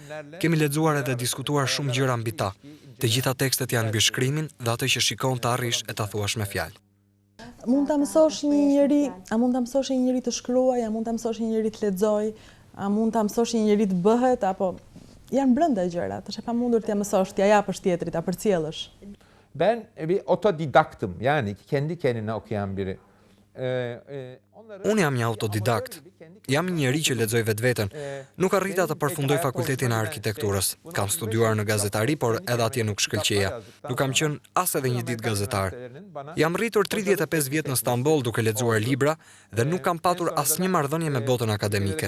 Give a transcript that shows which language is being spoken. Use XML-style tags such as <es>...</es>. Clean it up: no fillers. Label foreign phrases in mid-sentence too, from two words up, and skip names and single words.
<sq>Kemi lexuar edhe diskutuar shumë gjëra mbi ta. Të gjitha tekstet janë mbi shkrimin dhe atë që shikon të arrish e ta thuash me fjalë. Mund ta mësosh një njeri, a mund ta mësosh një njeri të shkruaj, a mund ta mësosh një njeri të lexoj, a mund ta mësosh një njeri të bëhet, apo janë brenda gjërat, është e pamundur t'ja mësosh, t'ja japësh tjetrit, ta përcjellësh.</sq> <tr>Ben bir otodidaktım. Yani kendi kendine okuyan biri.</tr> <sq>Unë jam një autodidakt. Jam një njeri që lexoj vetveten. Nuk arrita të përfundoj Fakultetin e Arkitekturës. Kam studiuar në gazetari, por edhe atje nuk shkëlqeja. Nuk kam qenë as edhe një ditë gazetar. Jam rritur 35 vjet në Stamboll duke lexuar libra dhe nuk kam patur asnjë marrëdhënie me botën akademike.</sq>